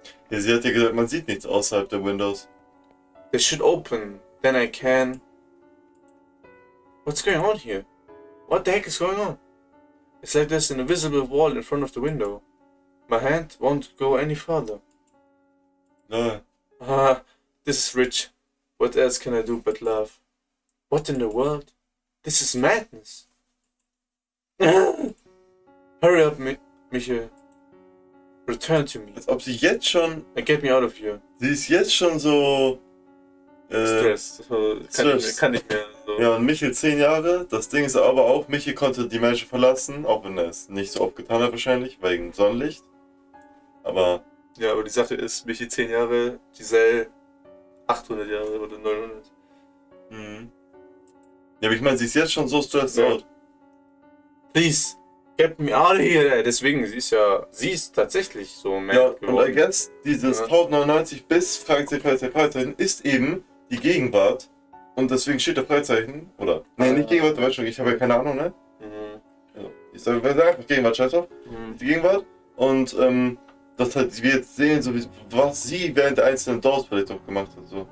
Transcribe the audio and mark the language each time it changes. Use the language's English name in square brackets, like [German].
[German] Ja, sie hat ja gesagt, man sieht nichts außerhalb der Windows. [English] They should open, then I can... What's going on here? What the heck is going on? It's like there's an invisible wall in front of the window. My hand won't go any further. Lol. This is rich. What else can I do but laugh? What in the world? This is madness. Hurry up, Michael. Return to me. [German] Als ob sie jetzt schon. [English] And get me out of here. [German] Sie ist jetzt schon so. Stress. So, kann nicht mehr. So. Ja, und Michel 10 Jahre. Das Ding ist aber auch, Michel konnte die Menschen verlassen, auch wenn er es nicht so oft getan hat wahrscheinlich, wegen Sonnenlicht. Aber... Ja, aber die Sache ist, Michel 10 Jahre, Giselle 800 Jahre oder 900. Mhm. Ja, aber ich meine, sie ist jetzt schon so [English] stressed out. Please, get me out of here. [German] Deswegen, sie ist tatsächlich so mad Ja, geworden. und against dieses 1099 bis Fragezeichen ist eben die Gegenwart. Und deswegen steht da Freizeichen. Oder, nee, nicht Gegenwart, du weißt schon, ich habe ja keine Ahnung, ne? Also, ich sage einfach Gegenwart, scheiß drauf. Die Gegenwart. Und, das halt, wir jetzt sehen, so wie, was sie während der einzelnen Doors vielleicht auch gemacht hat. So.